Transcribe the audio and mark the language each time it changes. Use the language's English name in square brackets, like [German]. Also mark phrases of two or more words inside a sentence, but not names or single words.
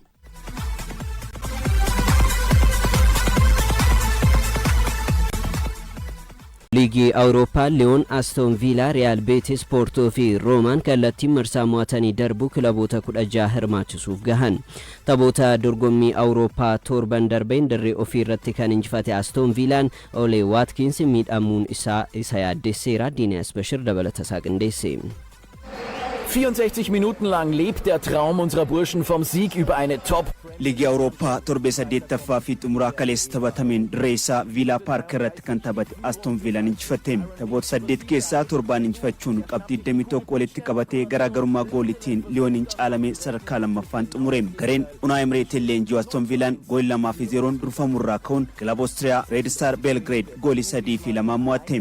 [Oromo] Liigii Awurooppaa Leon, Aston Villa, Real Betis, Porto fi Roman kallattiin marsaa mo'atanii darbuu kilaboota 16 hirmaachisuuf gahan. Taphoota dorgommii Awurooppaa torban darbeen dirree ofii irratti kan injifate Aston Villaan Ole Watkins miidhamuun isa yaaddeesseera. Diiniyaas Bashir dabalata isaa qindeesse. [German] 64 Minuten lang lebt der Traum unserer Burschen vom Sieg über eine Top. [Oromo] Liigii Awurooppaa torbee 8ffaa fi xumuraa kaleessa taphatameen Reessa Villa Park irratti kan taphate Aston Villaan injifate. Taphoota 8 keessaa torbaan injifachuun qabxii 21 walitti qabatee garaagarummaa gooliitiin Liyooniin caalamee sadarkaa lammaffaan xumure. Gareen Unai Emerytiin leenji'u Aston Villaan goolii 2-0 durfamurraa ka'uun kilaba Oostiriyaa Red Star Belgrade goolii 3-2 mo'ate.